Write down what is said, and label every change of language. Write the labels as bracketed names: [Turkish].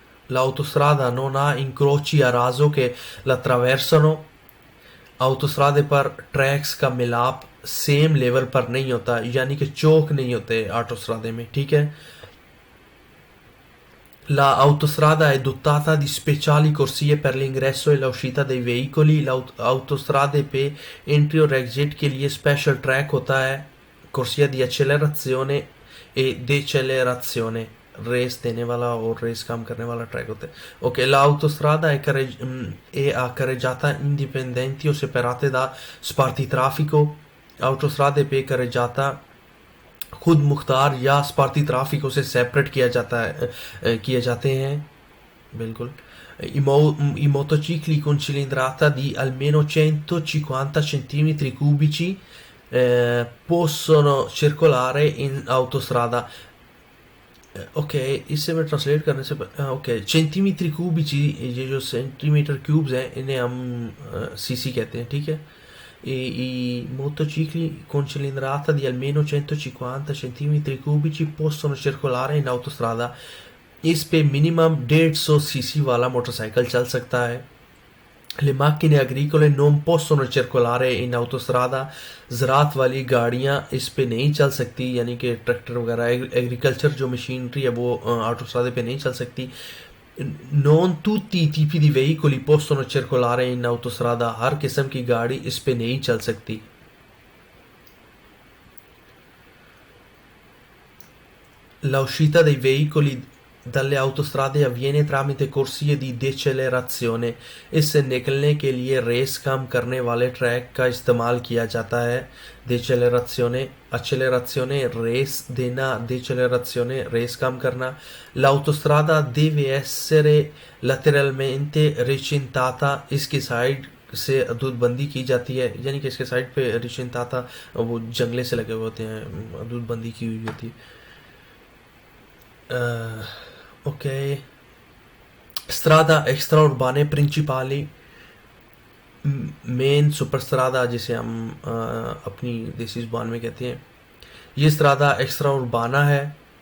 [Italian] L'autostrada non ha incroci a raso che la attraversano। [Hindi] ऑटोस्ट्रादे पर tracks का मिलाप same level पर नहीं होता, यानी कि चौक नहीं होते ऑटोस्ट्रादे में। ठीक है। [Italian] La autostrada è dotata di speciali corsie per l'ingresso e l'uscita dei veicoli। [Hindi] L'autostrade पे एंट्री और एग्जिट के लिए स्पेशल ट्रैक होता है, [Italian] corsia di accelerazione e decelerazione, [Hindi] race देने वाला और रेस काम करने वाला ट्रैक होता है। [Italian] Ok, l'autostrada è accareggiata indipendenti o separate da spartitraffico। [Hindi] autostrade पे carreggiata खुद मुख्तार या स्पार्ती ट्राफिकों से सेपरेट किया जाता है, किए जाते हैं। बिल्कुल। [Italian] I motocicli con cilindrata di almeno 150 centimetri cubici possono circolare in autostrada। [Hindi] Okay, इससे मैं ट्रांसलेट करने से ओके, सेंटीमीटर क्यूबिci, ये जो सेंटीमीटर क्यूब्स हैं इन्हें हम सीसी कहते हैं। ठीक है। [Italian] I motocicli con cilindrata di almeno 150 centimetri cubici possono circolare in autostrada। [Hindi] इस पे मिनिमम 150 सीसी वाला मोटरसाइकिल चल सकता है। [Italian] Le macchine agricole non possono circolare in autostrada। [Hindi] ज़रात वाली गाड़ियाँ इस पे नहीं चल सकती, यानी कि ट्रैक्टर वगैरह एग्रीकल्चर जो मशीनरी है वो ऑटोस्ट्रादे पे नहीं चल सकती। [Italian] Non tutti i tipi di veicoli possono circolare in autostrada। [Hindi] हर किस्म की गाड़ी इस पे नहीं चल सकती। [Italian] L'uscita dei veicoli dalle autostrade avviene tramite corsie di decelerazione। [Hindi] इससे निकलने के लिए रेस काम करने वाले ट्रैक का इस्तेमाल किया जाता है। decelerazione, accelerazione रेस देना, decelerazione रेस काम करना। [Italian] L'autostrada deve essere lateralmente recintata। [Hindi] इसकी साइड से हदूदबंदी की जाती है, यानी कि इसके साइड पे recintata वो जंगले से लगे हुए होते हैं, हदूदबंदी की हुई होती है। Ok, [Italian] strada extraurbane principali, [Hindi] main सुपरस्ट्रादा जिसे हम अपनी देसी ज़ुबान में कहते हैं, ये स्ट्रादा एक्स्ट्रा उर्बाना है।